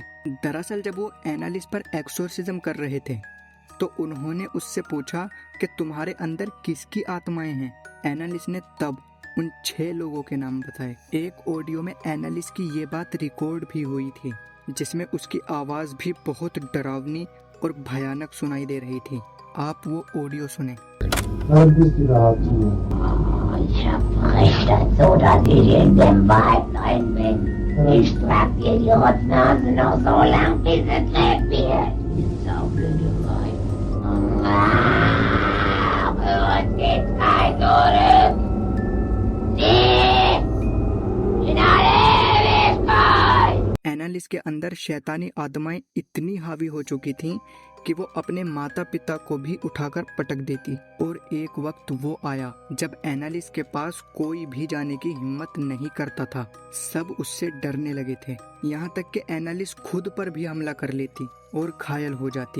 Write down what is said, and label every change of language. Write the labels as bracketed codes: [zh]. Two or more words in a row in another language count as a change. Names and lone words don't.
[hi] दरअसल जब वो एनालिस पर एक्सोर्सिज्म कर रहे थे तो उन्होंने उससे पूछा कि तुम्हारे अंदर किसकी आत्माएं हैं। एनालिस ने तब उन 6 लोगों के नाम बताए। एक ऑडियो में एनालिस की ये बात रिकॉर्ड भी हुई थी, जिसमें उसकी आवाज भी बहुत डरावनी और भयानक सुनाई दे रही थी। आप वो ऑडियो सुने। [de] Ich hab verrichtet, so dass ich in dem Wald rein bin. Ich trag dir die Rotznase noch so lang, bis es lebt wird. Saublöde Weib. Für uns geht's kein zurück. Sie in alle Ewigkeit. [hi] एनालिस के अंदर शैतानी आत्माएं इतनी हावी हो चुकी थीं कि वो अपने माता पिता को भी उठाकर पटक देती। और एक वक्त वो आया जब एनालिस के पास कोई भी जाने की हिम्मत नहीं करता था। सब उससे डरने लगे थे, यहाँ तक कि एनालिस खुद पर भी हमला कर लेती और घायल हो जाती।